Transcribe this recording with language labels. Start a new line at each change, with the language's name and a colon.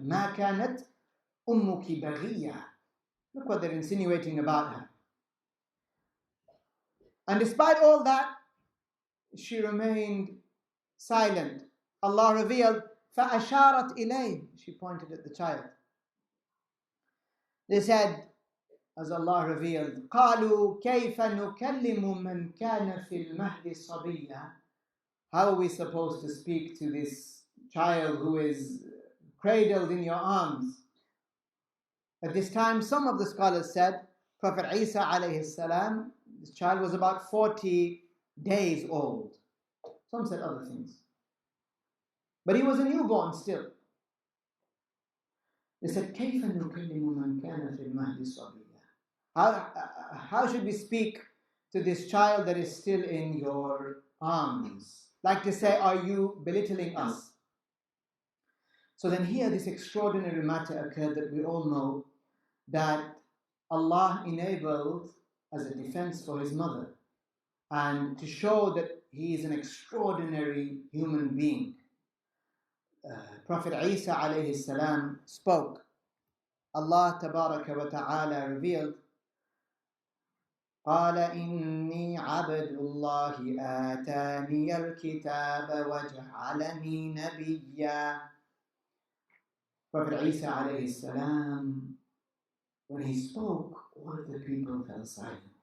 Arabic: "Ma kanat ummuki baghiya."
English: Look what they're insinuating about her. And despite all that, she remained silent. Allah revealed,
Arabic: فَأَشَارَتْ إِلَيْهِ.
English: She pointed at the child. They said, as Allah revealed,
Arabic: قَالُوا كَيْفَ نُكَلِّمُ مَنْ كَانَ فِي الْمَهْدِ صَبِيًّا.
English: How are we supposed to speak to this child who is cradled in your arms? At this time, some of the scholars said, Prophet Isa alayhi salam, this child was about 40 days old. Some said other things. But he was a newborn still. They said,
Arabic: كَيْفَ نُكَلِّمُ مَنْ كَانَ فِي الْمَهْدِ صَبِيًّا.
English: How should we speak to this child that is still in your arms? Like to say, are you belittling us? So then here this extraordinary matter occurred that we all know, that Allah enabled as a defense for his mother and to show that he is an extraordinary human being. Prophet Isa alayhi salam spoke. Allah tabaraka wa ta'ala revealed,
Arabic: قال إني عبد الله آتاني الكتاب وجعلني نبيا.
English: Prophet Isa alayhi salam, when he spoke, all of the people fell silent.